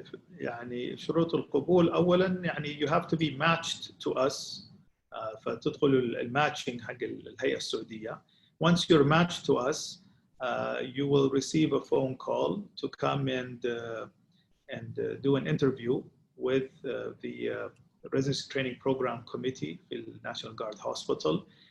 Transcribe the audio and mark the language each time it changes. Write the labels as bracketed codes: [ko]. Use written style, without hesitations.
[ar] يعني شروط القبول اولا يعني [en] you have to be matched to us. [ar] فتدخل الماتشنج حق الهيئة السعودية. [en] Once you're matched to us, you will receive a phone call to come and do an interview with the Residency Training Program Committee in the National Guard Hospital.